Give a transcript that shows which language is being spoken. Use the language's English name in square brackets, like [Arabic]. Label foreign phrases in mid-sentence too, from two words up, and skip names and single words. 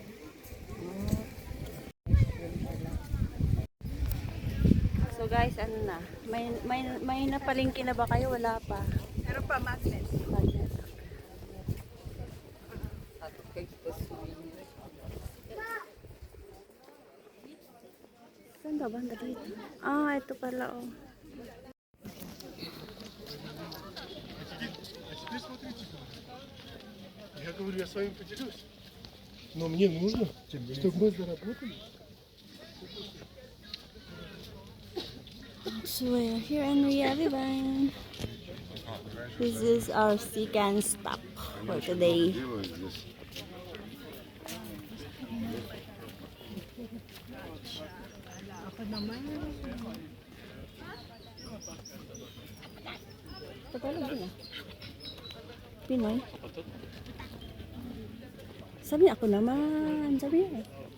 [Filipino] So guys, ano na? May napalingki na ba kayo? Wala pa. Meron pa magnet. Magnet. Saan ba banda dito? Ah, ito pala oh. [Russian] Я говорю, я с вами поделюсь. Но мне нужно, чтобы мы заработали. [English] So we're here in Riyadh. This is our second stop for today. [Filipino] Tagalog din ah. Pinoy. Sabi niya, ako naman. Sabi niya eh.